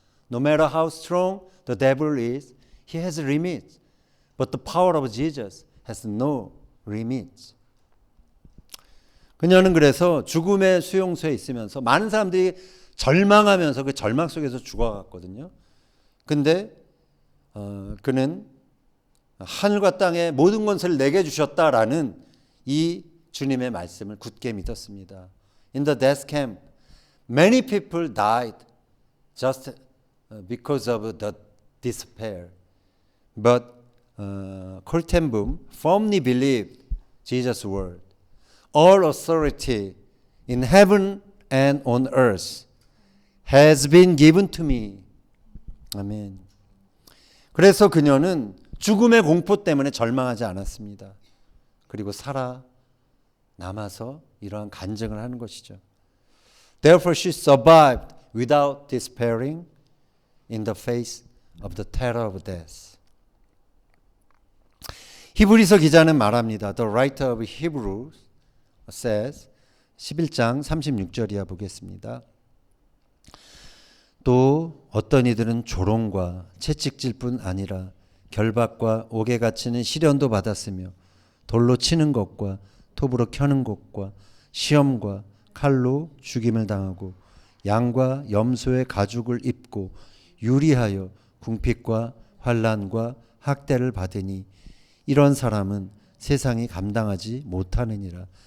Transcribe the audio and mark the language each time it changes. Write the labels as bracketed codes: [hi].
[en] No matter how strong the devil is, he has limits. But the power of Jesus has no limits. [ko] 그녀는 그래서 죽음의 수용소에 있으면서 많은 사람들이 절망하면서 그 절망 속에서 죽어갔거든요. 근데 그는 하늘과 땅의 모든 권세를 내게 주셨다라는 이 주님의 말씀을 굳게 믿었습니다. [en] In the death camp, many people died just because of the despair. But Coleton Boom firmly believed Jesus' word. All authority in heaven and on earth has been given to me. [ko] 아멘. 그래서 그녀는 죽음의 공포 때문에 절망하지 않았습니다. 그리고 살아남아서 이러한 간증을 하는 것이죠. [en] Therefore she survived without despairing in the face of the terror of death. [ko] 히브리서 기자는 말합니다. [en] The writer of Hebrews says [ko] 11장 36절 이하 보겠습니다. 또 어떤 이들은 조롱과 채찍질 뿐 아니라 결박과 옥에 갇히는 시련도 받았으며 돌로 치는 것과 톱으로 켜는 것과 시험과 칼로 죽임을 당하고 양과 염소의 가죽을 입고 유리하여 궁핍과 환난과 학대를 받으니 이런 사람은 세상이 감당하지 못하느니라.